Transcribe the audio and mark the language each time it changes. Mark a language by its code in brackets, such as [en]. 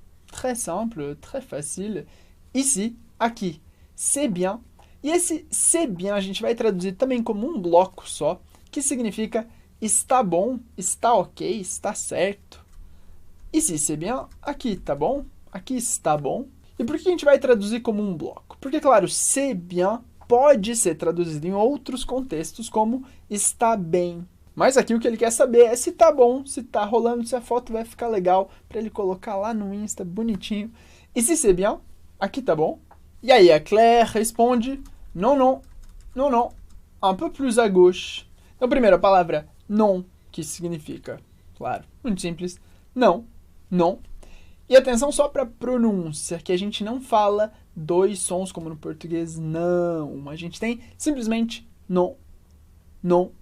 [fr] Très simple, très facile. Ici, [pt] aqui. [fr] C'est bien. [pt] E esse [fr] c'est bien [pt] a gente vai traduzir também como um bloco só, que significa está bom, está ok, está certo. [fr] Ici c'est bien, [pt] aqui tá bom, aqui está bom. E por que a gente vai traduzir como um bloco? Porque, claro, [fr] c'est bien [pt] pode ser traduzido em outros contextos como está bem. Mas aqui o que ele quer saber é se tá bom, se tá rolando, se a foto vai ficar legal para ele colocar lá no Insta bonitinho. [fr] Ici c'est bien, [pt] aqui tá bom. E aí a Claire responde, [fr] non, non, non, non, un peu plus à gauche. [pt] Então, primeiro a palavra non, que significa, claro, muito simples, não, non. E atenção só para a pronúncia, que a gente não fala 2 sons como no português, não. A gente tem simplesmente [fr] non, non.